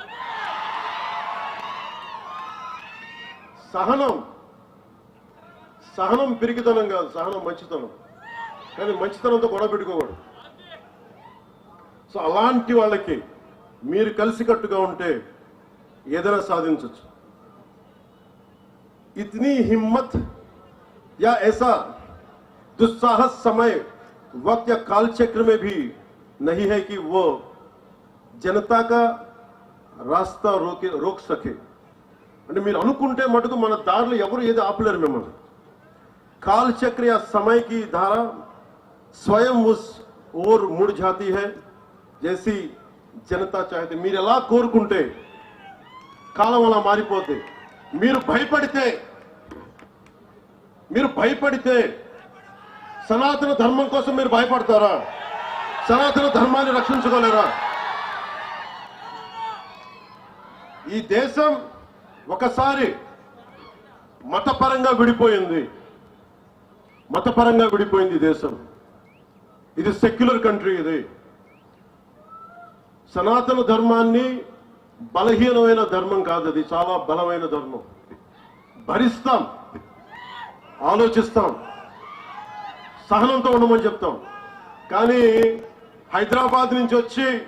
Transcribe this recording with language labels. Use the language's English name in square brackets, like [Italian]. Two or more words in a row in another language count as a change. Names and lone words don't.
[Telugu] సహనం పిరికితనం కాదు, సహనం మంచితనం. కానీ మంచితనంతో గొడవ పెట్టుకోకూడదు. సో అలాంటి వాళ్ళకి మీరు కలిసికట్టుగా ఉంటే ఏదైనా సాధించవచ్చు. [Hindi] इतनी हिम्मत या ऐसा दुस्साहस समय वक्त या काल चक्र में भी नहीं है कि वो जनता का रास्ता रोक सके [Telugu] అంటే మీరు అనుకుంటే మటుకు మన దారిలో ఎవరు ఏది ఆపలేరు మిమ్మల్ని [Hindi] काल चक्र या समय की धारा स्वयं उस ओर मुड़ जाती है जैसी जनता चाहती [Telugu] మీరు ఎలా కోరుకుంటే కాలం అలా మారిపోతే మీరు భయపడితే సనాతన ధర్మం కోసం మీరు భయపడతారా సనాతన ధర్మాన్ని రక్షించుకోలేరా ఈ దేశం ఒకసారి మతపరంగా విడిపోయింది దేశం ఇది [English] secular country [Telugu] ఇది సనాతన ధర్మాన్ని బలహీనమైన ధర్మం కాదు అది చాలా బలమైన ధర్మం భరిస్తాం ఆలోచిస్తాం సహనంతో ఉండమని చెప్తాం కానీ హైదరాబాద్ నుంచి వచ్చి